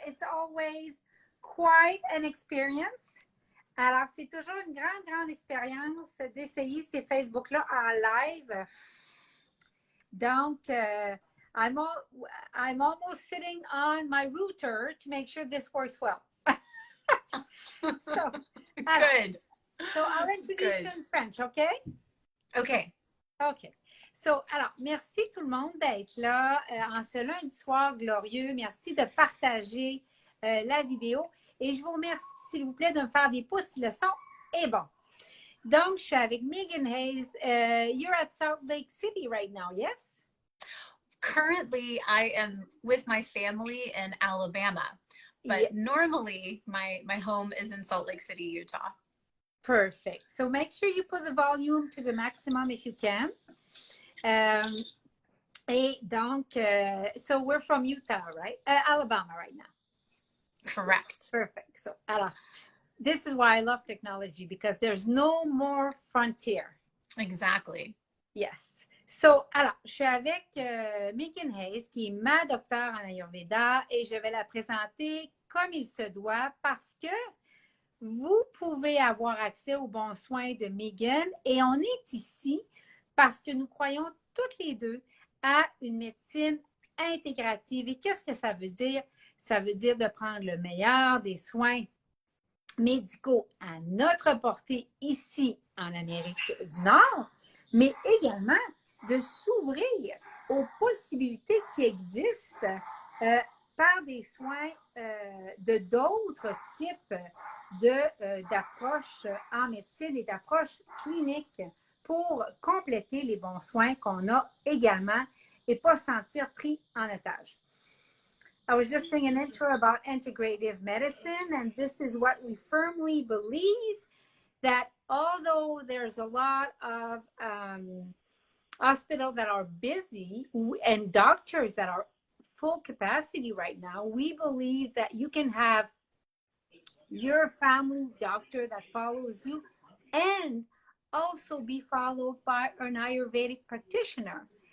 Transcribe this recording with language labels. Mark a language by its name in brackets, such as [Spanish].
[English] It's always quite an experience. [French] Alors, c'est toujours une grande expérience d'essayer ces Facebook-là en live. [English] Donc, I'm almost sitting on my router to make sure this works well. So, Good. So I'll introduce you in French, okay? Okay. Okay. [French] So, alors, merci tout le monde d'être là en ce lundi soir glorieux. Merci de partager la vidéo. Et je vous remercie, s'il vous plaît, de me faire des pouces si le son est bon. Donc, je suis avec Megan Hayes. [English] You're at Salt Lake City right now, yes? Currently, I am with my family in Alabama, but normally my home is in Salt Lake City, Utah. Perfect. So make sure you put the volume to the maximum if you can. [French] Et donc, [English] so we're from Utah, right? Alabama right now. Correct. Perfect. So, alors, this is why I love technology, because there's no more frontier. Exactly. Yes. [French] So, alors, je suis avec Megan Hayes, qui est ma docteure en Ayurveda, et je vais la présenter comme il se doit parce que vous pouvez avoir accès aux bons soins de Megan, et on est ici parce que nous croyons toutes les deux à une médecine intégrative. Et qu'est-ce que ça veut dire? Ça veut dire de prendre le meilleur des soins médicaux à notre portée ici en Amérique du Nord, mais également de s'ouvrir aux possibilités qui existent par des soins de d'autres types d'approches en médecine et d'approches cliniques pour compléter les bons soins qu'on a également et pas se sentir pris en otage. [English] I was just saying an intro about integrative medicine, and this is what we firmly believe, that although there's a lot of hospitals that are busy and doctors that are full capacity right now, we believe that you can have your family doctor that follows you and also be followed by an Ayurvedic practitioner.